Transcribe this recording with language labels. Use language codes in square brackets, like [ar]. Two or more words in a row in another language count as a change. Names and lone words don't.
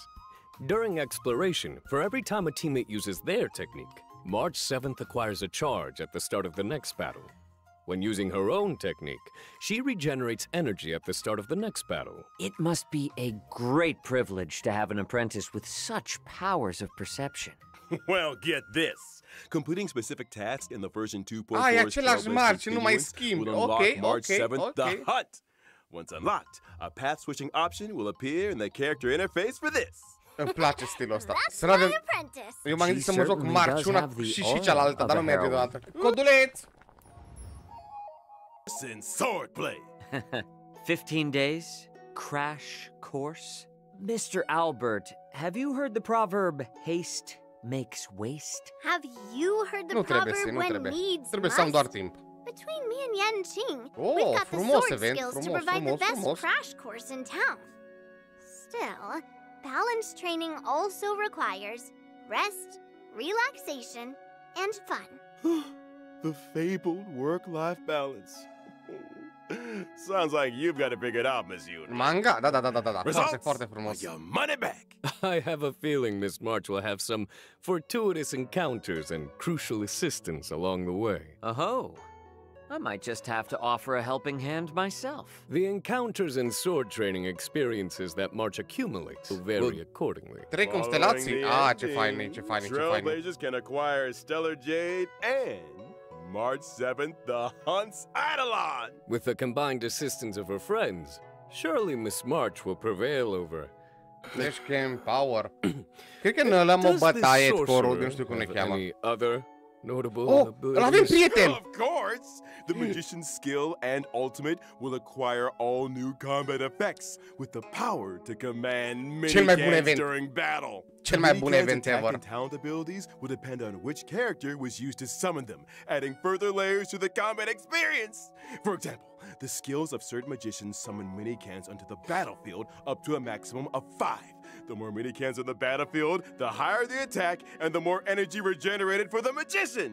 [en] During exploration, for every time a teammate uses their technique, March 7th acquires a charge at the start of the next battle. When using her own technique, she regenerates energy at the start of the next battle. It must be a great privilege to have an apprentice with such powers of perception. Well, get this. Completing specific tasks in the version 2.4 [ro] Ah, e același March, nu mai schimbi. [en] will unlock Ok, March ok, 7th, ok. the Hunt. Once unlocked, a path-switching option will appear in the character interface for this. [ro] Îmi place stilul ăsta. [en] That's [ro] Să [en] my [ro] avem... [en] apprentice. [ro] Eu m-am gândit să mă joc [en] certainly March does [ro] una [en] have the [ro] și [en] aura [ro] cealaltă, [en] of [ro] dar [en] a [ro] nu merge [en] heroine. [ro] deodată. Coduleț! [en] In swordplay. 15 days? Crash course? Mr. Albert, have you heard the proverb, haste makes waste? Have you heard the [ro] Nu trebuie [en] proverb [ro] să, nu [en] when [ro] trebuie. [en] needs [ro] Trebuie să am [en] must? [ro] doar timp. [en] Between me and Yanqing, Oh, we've got the [ro] frumos [en] sword event, skills to [ro] frumos, [en] provide the [ro] frumos, [en] best [ro] frumos. [en] crash course in town. Still, balanced training also requires rest, relaxation, and fun. The fabled work-life balance. Sounds like you've got it figured out, Miss Yuna. Manga? [ro] Da. Foarte, [en] Results [ro] foarte [en] are [ro] frumos. [en] your money back. I have a feeling Miss March will have some fortuitous encounters and crucial assistance along the way. Oh, I might just have to offer a helping hand myself. The encounters and sword training experiences that March accumulates will vary accordingly. [ro] 3 constelații? Ah, ce faine, ce faine, ce faine. [en] Trailblazers can acquire Stellar Jade and March 7th, the Hunt's Eidolon. With the combined assistance of her friends, surely Miss March will prevail over... Flash Game Power. [ro] Cred că n-ăla mă bătaie corul, nu știu cum ne cheamă. [en] Any other notable [ro] Oh, îl avem prieten! [en] Of course! The magician's skill and ultimate will acquire all new combat effects with the power to command [ro] Cel mai bun [en] mini-cans event. during battle. [ro] Cel mai bun [en] Mini-cans' event attack ever. and talent abilities will depend on which character was used to summon them, adding further layers to the combat experience. For example, the skills of certain magicians summon mini-cans onto the battlefield up to a maximum of 5. The more mini-cans on the battlefield, the higher the attack and the more energy regenerated for the magician.